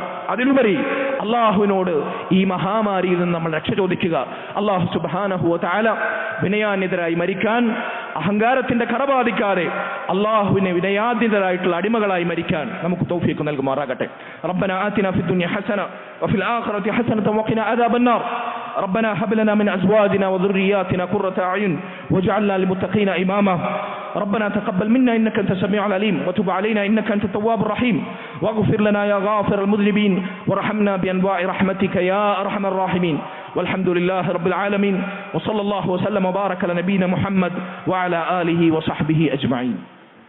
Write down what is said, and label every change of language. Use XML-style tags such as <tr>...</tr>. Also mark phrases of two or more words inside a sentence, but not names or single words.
<ml>അതിലുപരി അള്ളാഹുവിനോട് ഈ മഹാമാരിയിൽ നിന്ന് നമ്മൾ രക്ഷ ചോദിക്കുക.</ml> <ar>الله سبحانه وتعالى</ar> <ml>വിനയാന്യതരായി മരിക്കാൻ, അഹങ്കാരത്തിന്റെ കറബാധിക്കാതെ അള്ളാഹുവിനെ വിനയാന്യതരായിട്ടുള്ള അടിമകളായി മരിക്കാൻ നമുക്ക് തൗഫീഖ് നൽകുമാറാകട്ടെ.</ml> <ar>ربنا آتنا في الدنيا حسنة وفي الآخرة حسنة وقنا عذاب النار. ربنا هب لنا من أزواجنا وذرياتنا قرة أعين واجعلنا للمتقين إماما. ربنا تقبل منا إنك أنت السميع العليم وتب علينا إنك أنت التواب الرحيم واغفر لنا يا غافر المذنبين وارحمنا بأنواع رحمتك يا أرحم الراحمين. والحمد لله رب العالمين وصلى الله وسلم وبارك على نبينا محمد وعلى آله وصحبه أجمعين.</ar>